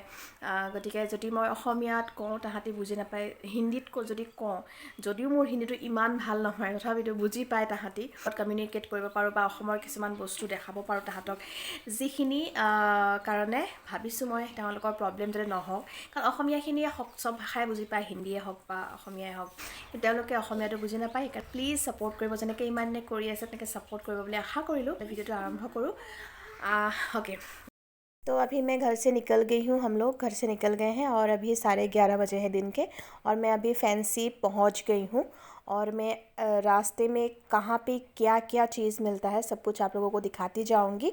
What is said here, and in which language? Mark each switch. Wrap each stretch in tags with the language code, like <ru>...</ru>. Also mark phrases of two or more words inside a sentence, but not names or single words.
<as>গতিকে যদি মই অসমীয়াত কওঁ তাহাঁতি বুজি নাপায়, হিন্দীত যদি কওঁ, যদিও মোৰ হিন্দীটো ইমান ভাল নহয় তথাপিতো বুজি পায় তাহাঁতি, কমিউনিকেট কৰিব পাৰোঁ বা অসমৰ কিছুমান বস্তু দেখাব পাৰোঁ তাহাঁতক, যিখিনি কাৰণে ভাবিছোঁ মই তেওঁলোকৰ প্ৰব্লেম যাতে নহওক। কাৰণ অসমীয়াখিনিয়ে চব ভাষাই বুজি পায়, হিন্দীয়ে হওক বা অসমীয়াই হওক, কিন্তু তেওঁলোকে অসমীয়াটো বুজি নাপায়। সেইকাৰণে প্লিজ ছাপোৰ্ট কৰিব, যেনেকৈ ইমান দিনে কৰি আছে তেনেকৈ ছাপোৰ্ট কৰিব বুলি আশা কৰিলোঁ। ভিডিঅ'টো আৰম্ভ কৰোঁ।</as> <hi>ओके, तो अभी मैं घर से निकल गई हूँ। हम लोग घर से निकल गए हैं और अभी 11:30 बजे हैं दिन के, और मैं अभी फैंसी पहुँच गई हूँ। और मैं रास्ते में कहाँ पे क्या क्या चीज़ मिलता है सब कुछ आप लोगों को दिखाती जाऊँगी।</hi>